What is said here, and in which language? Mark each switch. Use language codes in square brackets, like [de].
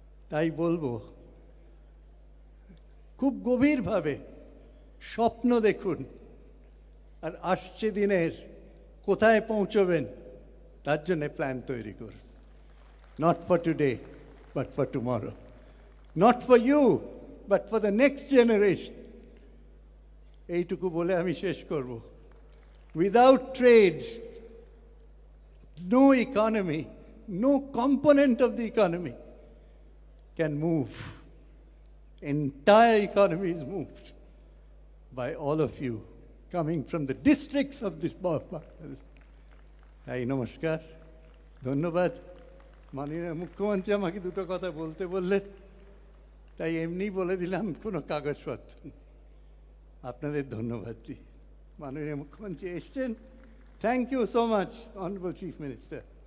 [bn] তাই বলবো, খুব গভীরভাবে স্বপ্ন দেখুন, আর আসছে দিনের কোথায় পৌঁছবেন তার জন্য প্ল্যান তৈরি করুন। [en] Not for today but for tomorrow, not for you but for the next generation. [bn] এইটুকু বলে আমি শেষ করব। [en] Without trade, no economy, no component of the economy can move. Entire economy is moved by all of you coming from the districts of this Bangladesh. [bn] তাই নমস্কার, ধন্যবাদ। মাননীয় মুখ্যমন্ত্রী আমাকে দুটো কথা বলতে বললেন, তাই এমনি বলে দিলাম, কোনো কাগজপত্র নেই। আপনাদের ধন্যবাদ দিই। মাননীয় মুখ্যমন্ত্রী এসছেন, [en] Thank you so much honourable chief minister.